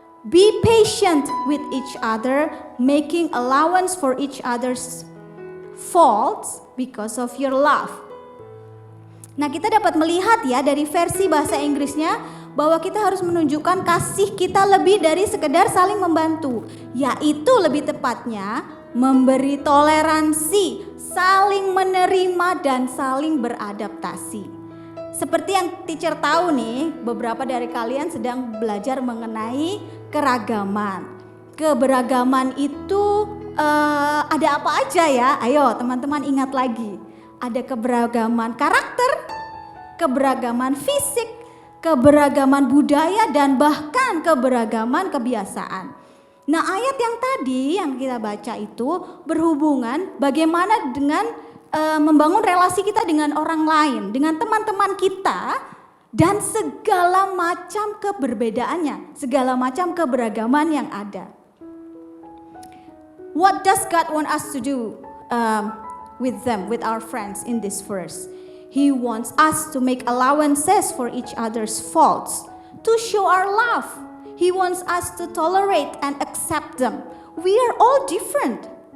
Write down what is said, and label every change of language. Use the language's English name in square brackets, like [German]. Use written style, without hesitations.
[English] Be patient with each other, making allowance for each other's faults because of your love. [Indonesian] Nah, kita dapat melihat ya dari versi bahasa Inggrisnya bahwa kita harus menunjukkan kasih kita lebih dari sekedar saling membantu, yaitu lebih tepatnya memberi toleransi, saling menerima dan saling beradaptasi. Seperti yang teacher tahu nih, beberapa dari kalian sedang belajar mengenai keragaman. Keberagaman itu ada apa aja ya? Ayo teman-teman ingat lagi. Ada keberagaman karakter, keberagaman fisik, keberagaman budaya, dan bahkan keberagaman kebiasaan. Nah, ayat yang tadi yang kita baca itu berhubungan bagaimana dengan membangun relasi kita dengan orang lain, dengan teman-teman kita, dan segala macam keberbedaannya, segala macam keberagaman yang ada. [English] What does God want us to do with them, with our friends in this verse? He wants us to make allowances for each other's faults, to show our love. He wants us to tolerate and accept them. We are all different.